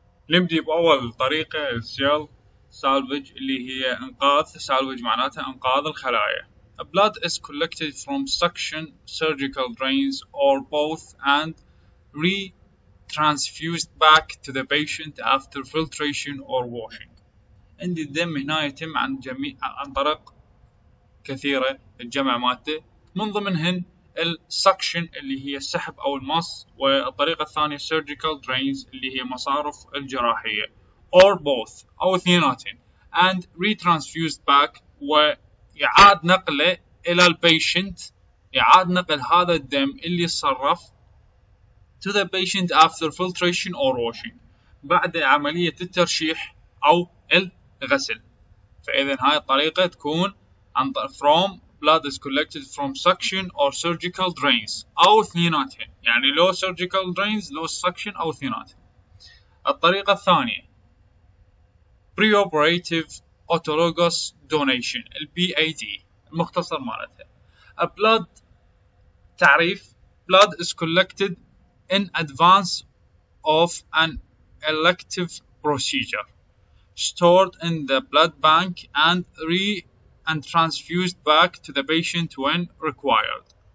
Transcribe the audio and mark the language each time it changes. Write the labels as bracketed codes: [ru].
[ar] نبدي بأول طريقة السيل سالفج اللي هي إنقاذ. سالفج معناتها إنقاذ الخلايا. [en] Blood is collected from suction, surgical drains or both and re-transfused back to the patient after filtration or washing. [ar] عندي الدم هنا يتم عن طريق كثيرة الجمع مالته، من ضمنهن السكشن اللي هي السحب أو المص، والطريقة الثانية surgical drains اللي هي مصارف الجراحية [en] or both [ar] أو اثنيناتهم [en] and retransfused back [ar] وإعاد نقله إلى البيشنت، إعاد نقل هذا الدم اللي صرف [en] to the patient after filtration or washing [ar] بعد عملية الترشيح أو الغسل. فإذا هاي الطريقة تكون عن [en] from blood is collected from suction or surgical drains [ar] أو اثنيناتهم، يعني لو surgical drains لو suction أو اثنيناتهم. الطريقة الثانية preoperative autologous donation الBAD المختصر مالتها. [en] A blood تعريف blood is collected in advance of an elective procedure, stored in the blood bank and transfused back to the patient when required.